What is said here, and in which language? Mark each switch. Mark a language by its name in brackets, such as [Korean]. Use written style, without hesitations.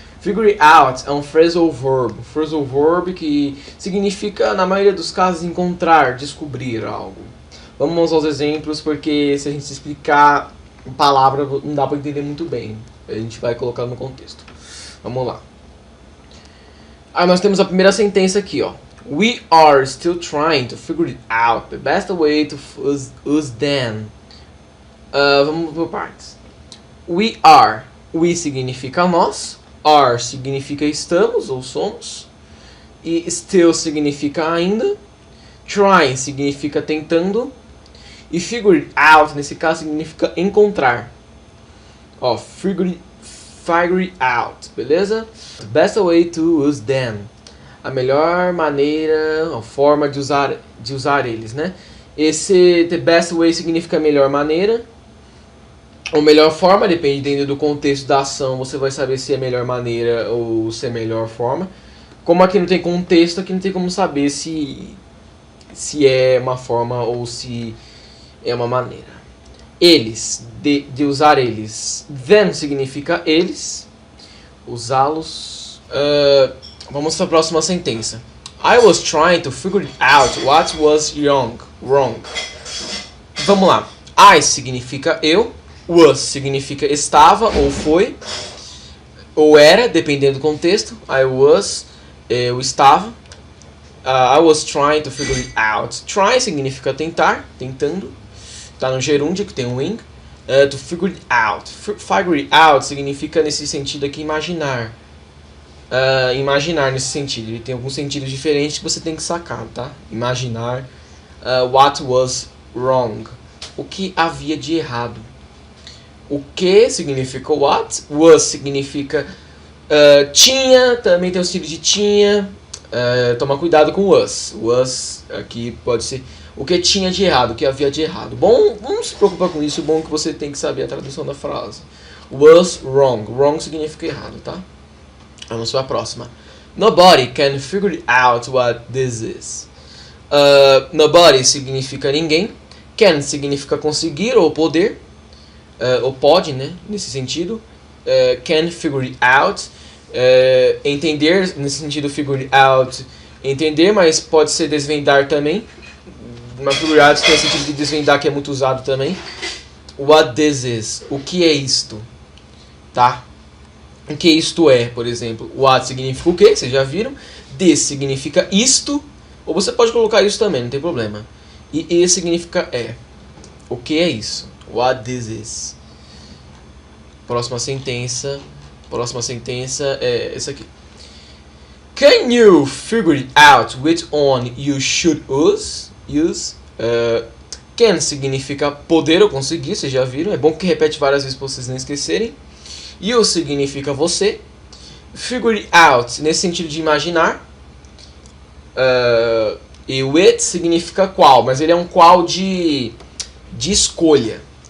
[Portuguese] Figure out é um phrasal verb que significa, na maioria dos casos, encontrar, descobrir algo. Vamos aos exemplos, porque se a gente explicar em palavra não dá para entender muito bem. A gente vai colocar no contexto. Vamos lá. Nós temos a primeira sentença aqui, ó. [English] We are still trying to figure it out. The best way to use them. [Portuguese] Vamos por partes. [English] We are. [Portuguese] We significa nós. Are significa estamos ou somos. E still significa ainda. Trying significa tentando. E figure out, nesse caso, significa encontrar. Ó, figure out, beleza? [English] The best way to use them. [Portuguese] A melhor maneira, a forma de usar eles, né? Esse [English] the best way [Portuguese] significa melhor maneira. Ou melhor forma, dependendo do contexto da ação, você vai saber se é melhor maneira ou se é melhor forma. Como aqui não tem contexto, aqui não tem como saber se é uma forma ou se é uma maneira. Eles, de usar eles. Them significa eles. Usá-los. Vamos para a próxima sentença. [English] I was trying to figure out what was wrong. [Portuguese] Vamos lá. I significa eu. Was significa estava ou foi. Ou era, dependendo do contexto. [English] I was, [Portuguese] eu estava. [English] I was trying to figure it out. [Portuguese] Try significa tentar, tentando. Tá no gerúndio que tem um wing. [English] To figure it out. Figure it out [Portuguese] significa nesse sentido aqui imaginar. Imaginar nesse sentido. Ele tem alguns sentidos diferentes que você tem que sacar, tá? [English] Imaginar. What was wrong. [Portuguese] O que havia de errado. O que significa what. Was significa tinha. Também tem o sentido de tinha. Toma cuidado com was. Was aqui pode ser o que tinha de errado, o que havia de errado. Bom, não se preocupa com isso. Bom que você tem que saber a tradução da frase. [English] Was wrong. Wrong [Portuguese] significa errado, tá? Vamos para a próxima. [English] Nobody can figure out what this is. [Portuguese] Nobody significa ninguém. Can significa conseguir ou poder. Ou pode, né? Nesse sentido. [English] Can figure it out. [Portuguese] Entender, nesse sentido, figure out. Entender, mas pode ser desvendar também. Mas figure out tem o sentido de desvendar, que é muito usado também. [English] What this is. [Portuguese] O que é isto? Tá? O que isto é, por exemplo. What significa o que? Vocês já viram. This significa isto. Ou você pode colocar isso também, não tem problema. E significa é. O que é isso? [English] What this is. [Portuguese] Próxima sentença é essa aqui. [English] Can you figure out which one you should use? [Portuguese] Can significa poder ou conseguir, vocês já viram. É bom que repete várias vezes para vocês não esquecerem. You significa você. Figure out, nesse sentido de imaginar. E which significa qual, mas ele é um qual de escolha.